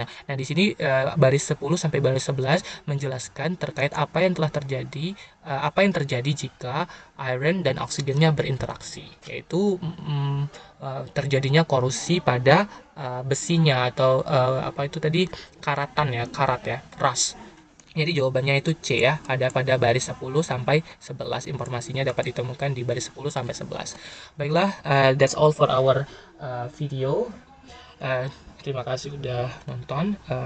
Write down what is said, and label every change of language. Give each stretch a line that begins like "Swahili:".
Indonesian: Nah, di sini baris 10 sampai baris 11 menjelaskan terkait apa yang telah terjadi, apa yang terjadi jika iron dan oksigennya berinteraksi, yaitu terjadinya korosi pada besinya atau apa itu tadi, karat ya, rust. Jadi jawabannya itu C ya, ada pada baris 10 sampai 11. Informasinya dapat ditemukan di baris 10 sampai 11. Baiklah,
English: that's all for our video.
Indonesian: Terima kasih sudah nonton.